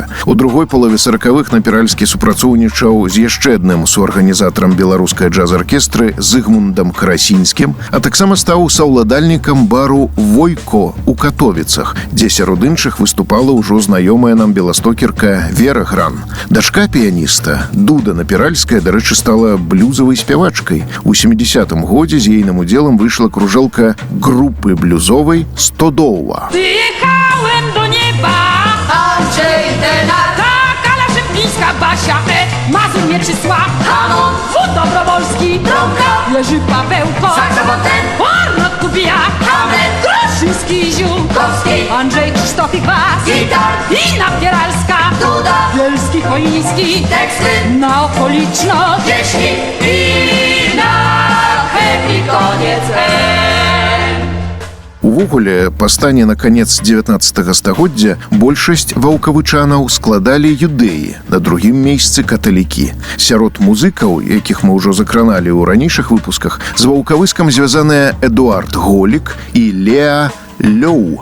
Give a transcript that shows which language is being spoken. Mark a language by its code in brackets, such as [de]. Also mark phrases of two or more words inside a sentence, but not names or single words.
[be] У другой палове 40-х Напіральскі супрацоўнічаў з яшчэ адным суарганізатарам беларускай джаз-аркестры Зыгмундам Карасінскім, а таксама стаў саўладальнікам бару «Войко» у Катовіцах, дзе сярод іншых выступала ўжо знаёмая нам беластокерка Вера Гран. Дачка піяніста Дуда Напіральская, дарэчы, стала блюзавай спявачкай. У 70-м годзе з ейным удзелам выйшла кружэлка групы блюзовай «Стодоła». [pl] Wyjechałem do nieba, Andrzej Denar, tak, ale Szympińska, Basia, Mazur Mieczysław, Hanon, Wód Dobrowolski, Trąbka, Jerzy Pawełko, Saksafoten, Arnold Kubiak, Hamlet, Kruszyński, Ziółkowski, Andrzej Krzysztof i Kwas, Gitar, i Napieralska, Duda, Bielski, Chojnicki, teksty na okoliczność, pieśni i na happy koniec. [be] Увогуле, па стане на канец 19 стагоддзя большасць ваўкавычанаў складалі юдэі, на другім месцы каталікі. Сярод музыкаў, якіх мы ўжо закраналі ў ранейшых выпусках, з ваўкавыскам звязаныя Эдуард Голік і Леа Лёў.